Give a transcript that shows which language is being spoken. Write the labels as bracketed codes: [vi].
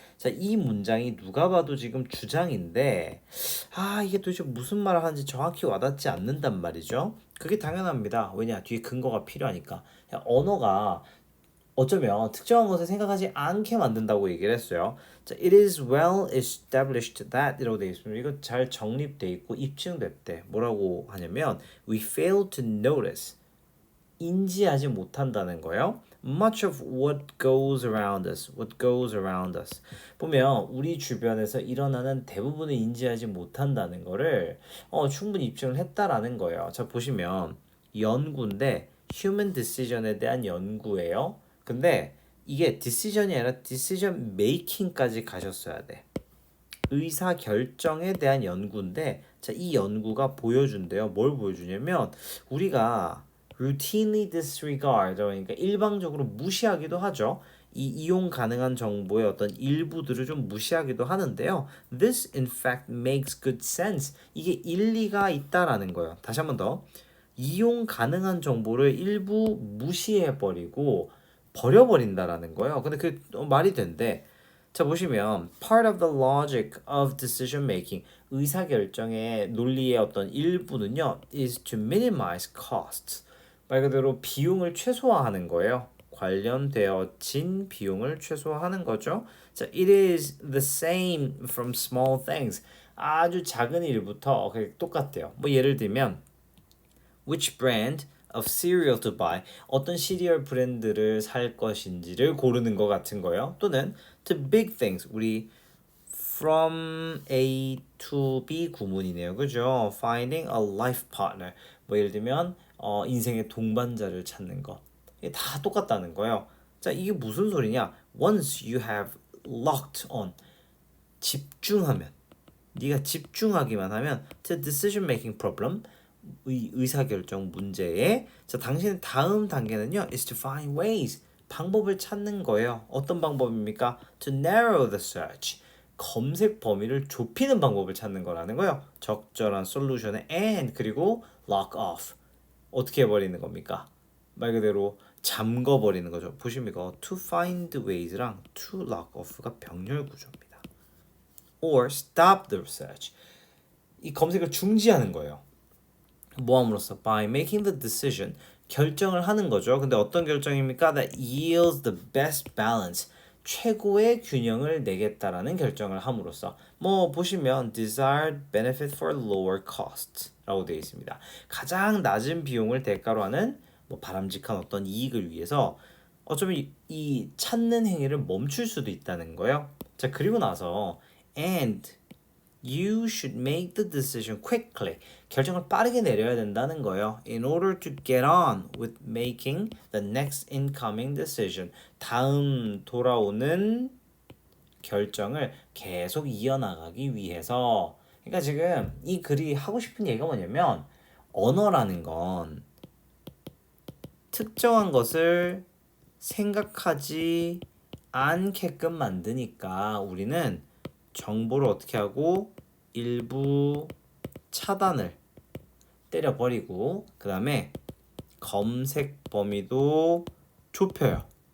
[ko] 자, 이 문장이 누가 봐도 지금 주장인데 이게 도대체 무슨 말을 하는지 정확히 와닿지 않는단 말이죠. 그게 당연합니다. 왜냐? 뒤에 근거가 필요하니까. 언어가 어쩌면 특정한 것을 생각하지 않게 만든다고 얘기를 했어요. 자, [en] it is well established that [ko] 이라고 되어 있습니다. 이거 잘 정립돼 있고 입증됐대. 뭐라고 하냐면 [en] we fail to notice [ko] 인지하지 못한다는 거예요. [en] Much of what goes around us, what goes around us. [ko] 보면 우리 주변에서 일어나는 대부분을 인지하지 못한다는 거를 충분히 입증을 했다라는 거예요. 자, 보시면 연구인데 human decision에 대한 연구예요. 근데 이게 decision이 아니라 decision making까지 가셨어야 돼. 의사 결정에 대한 연구인데 자, 이 연구가 보여준대요. 뭘 보여주냐면 우리가 [en] routinely disregard [ko] 그러니까 일방적으로 무시하기도 하죠. 이 이용 가능한 정보의 어떤 일부들을 좀 무시하기도 하는데요. [en] This in fact makes good sense. [ko] 이게 일리가 있다라는 거예요. 다시 한 번 더. 이용 가능한 정보를 일부 무시해버리고 버려버린다라는 거예요. 근데 그 말이 된대. 자, 보시면 [en] part of the logic of decision making [ko] 의사결정의 논리의 어떤 일부는요 [en] is to minimize costs [ko] 말 그대로 비용을 최소화하는 거예요. 관련되어진 비용을 최소화하는 거죠. 자, [en] it is the same from small things [ko] 아주 작은 일부터 똑같대요. 뭐 예를 들면 [en] which brand of cereal to buy [ko] 어떤 시리얼 브랜드를 살 것인지를 고르는 것 같은 거예요. 또는 [en] to big things [ko] 우리 from A to B 구문이네요. 그죠? [en] finding a life partner [ko] 뭐 예를 들면 인생의 동반자를 찾는 것 이게 다 똑같다는 거예요. 자, 이게 무슨 소리냐? [en] Once you have locked on [ko] 집중하면 네가 집중하기만 하면 [en] to decision making problem [ko] 의사결정 문제에 자, 당신의 다음 단계는요 [en] is to find ways [ko] 방법을 찾는 거예요. 어떤 방법입니까? [en] to narrow the search [ko] 검색 범위를 좁히는 방법을 찾는 거라는 거예요. 적절한 솔루션에 and 그리고 lock off 어떻게 해버리는 겁니까? 말 그대로 잠궈버리는 거죠. 보십니까? [en] to find ways [ko] 랑 [en] to lock off [ko] 가 병렬 구조입니다. [en] or stop the search [ko] 이 검색을 중지하는 거예요. 뭐함으로써 [en] by making the decision [ko] 결정을 하는 거죠. 근데 어떤 결정입니까? [en] That yields the best balance [ko] 최고의 균형을 내겠다라는 결정을 함으로써 뭐 보시면 [en] desired benefit for lower cost라고 [ko] 되어 있습니다. 가장 낮은 비용을 대가로 하는 뭐 바람직한 어떤 이익을 위해서 어쩌면 이 찾는 행위를 멈출 수도 있다는 거예요. 자, 그리고 나서 [en] and you should make the decision quickly. [ko] 결정을 빠르게 내려야 된다는 거예요. [en] In order to get on with making the next incoming decision. [ko] 다음 돌아오는 결정을 계속 이어나가기 위해서. 그러니까 지금 이 글이 하고 싶은 얘기가 뭐냐면 언어라는 건 특정한 것을 생각하지 않게끔 만드니까 우리는 정보를 어떻게 하고 일부 차단을 때려버리고 그 다음에 검색 범위도 좁혀요.